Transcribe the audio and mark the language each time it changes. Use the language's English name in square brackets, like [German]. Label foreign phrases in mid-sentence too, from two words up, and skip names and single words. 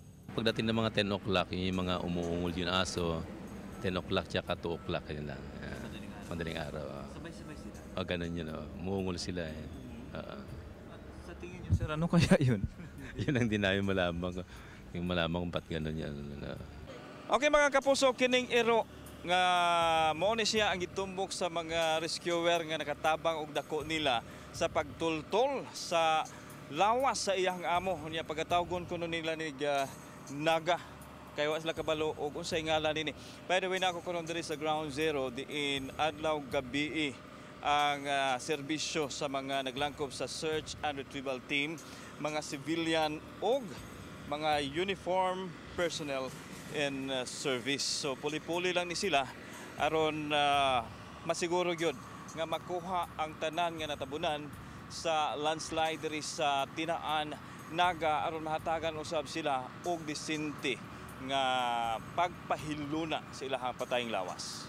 [Filipino] Pagdating ng mga 10 o'clock, yung mga umuungol yung aso, 10 o'clock tsaka 2 o'clock, yun lang. Madaling araw. Sabay-sabay sila? O, ganun yun. Umuungol sila. Sa tingin niyo sir, ano kaya yun? Yun ang di namin malaman. Yung malaman kung ba't ganun yan. [Cebuano] Okay mga kapuso, kining iro nga mao ni siya ang gitumbok sa mga rescuer nga nakatabang og dako nila sa pagtultol sa lawas sa iyang amo. Nya pagkatawgon kuno nila ni Naga. Kaya sila kabalo og unsay ngalan nini. [English] By the way, [Cebuano] na ako kuno diri sa Ground Zero diin adlaw gabi ang serbisyo sa mga naglangkob sa [English] search and retrieval team, [Cebuano] mga civilian og mga [English] uniform personnel in service. [Cebuano] So puli-puli lang ni sila aron masiguro gyud nga makuha ang tanan nga natabunan sa landslide diri sa Tinaan, Naga aron mahatagan usab sila og disente nga pagpahiluna sa ilahang patayng lawas.